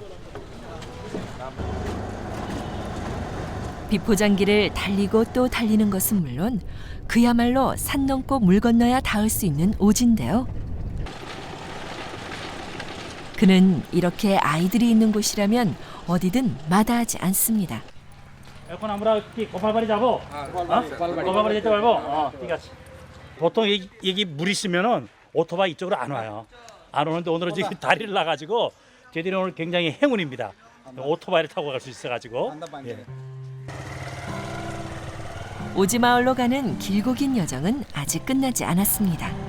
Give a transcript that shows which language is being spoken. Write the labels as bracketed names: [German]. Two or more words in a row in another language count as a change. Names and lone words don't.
[Korean] 비포장길을 달리고 또 달리는 것은 물론 그야말로 산 넘고 물 건너야 닿을 수 있는 오지인데요. 그는 이렇게 아이들이 있는 곳이라면 어디든 마다하지 않습니다. [Bangla] এখন আমরা কি গোপালবাড়ি যাব? গোপালবাড়ি যেতে পারবো? ঠিক আছে. [Korean] 보통 여기 물 있으면은 오토바이 이쪽으로 안 와요. 안 오는데 오늘은 지금 다리를 놔가지고 저희들이 오늘 굉장히 행운입니다. 오토바이를 타고 갈 수 있어가지고. 예. 오지마을로 가는 길고 긴 여정은 아직 끝나지 않았습니다.